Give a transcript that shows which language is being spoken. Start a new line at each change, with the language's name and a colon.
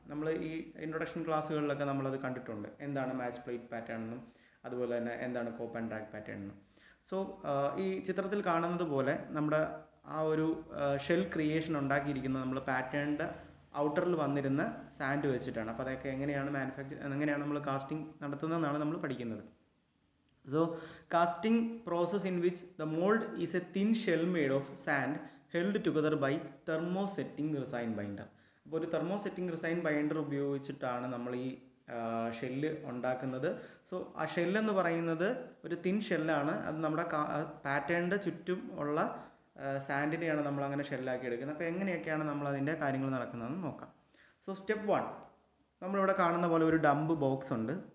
Malayalam: നമ്മൾ ഈ ഇൻട്രൊഡക്ഷൻ ക്ലാസ്സുകളിലൊക്കെ നമ്മളത് കണ്ടിട്ടുണ്ട്, എന്താണ് മാച്ച് പ്ലേറ്റ് പാറ്റേൺ എന്നും അതുപോലെ തന്നെ എന്താണ് കോപ്പ് ആൻഡ് ഡ്രാഗ് പാറ്റേൺ എന്നും. സോ ഈ ചിത്രത്തിൽ കാണുന്നത് പോലെ നമ്മുടെ ആ ഒരു ഷെൽ ക്രിയേഷൻ ഉണ്ടാക്കിയിരിക്കുന്നത് നമ്മൾ പാറ്റേണിൻ്റെ ഔട്ടറിൽ വന്നിരുന്ന സാൻഡ് വെച്ചിട്ടാണ്. അപ്പോൾ അതൊക്കെ എങ്ങനെയാണ് നമ്മൾ കാസ്റ്റിംഗ് നടത്തുന്നതെന്നാണ് നമ്മൾ പഠിക്കുന്നത്.
English: So casting process in which the mold is a thin shell made of sand held together by thermosetting resin binder.
Malayalam: അപ്പോൾ ഒരു തെർമോസെറ്റിംഗ് റിസൈൻ ബൈൻഡർ ഉപയോഗിച്ചിട്ടാണ് നമ്മൾ ഈ ഷെല്ല് ഉണ്ടാക്കുന്നത്. സോ ആ ഷെല്ലെന്ന് പറയുന്നത് ഒരു തിൻ ഷെല്ലാണ്. അത് നമ്മുടെ പാറ്റേണിൻ്റെ ചുറ്റും ഉള്ള സാൻഡിനെയാണ് നമ്മൾ അങ്ങനെ ഷെല്ലാക്കി എടുക്കുന്നത്. അപ്പോൾ എങ്ങനെയൊക്കെയാണ് നമ്മൾ അതിൻ്റെ കാര്യങ്ങൾ നടക്കുന്നതെന്ന് നോക്കാം. സോ സ്റ്റെപ്പ് 1, നമ്മളിവിടെ കാണുന്ന പോലെ ഒരു ഡംപ് ബോക്സ് ഉണ്ട്.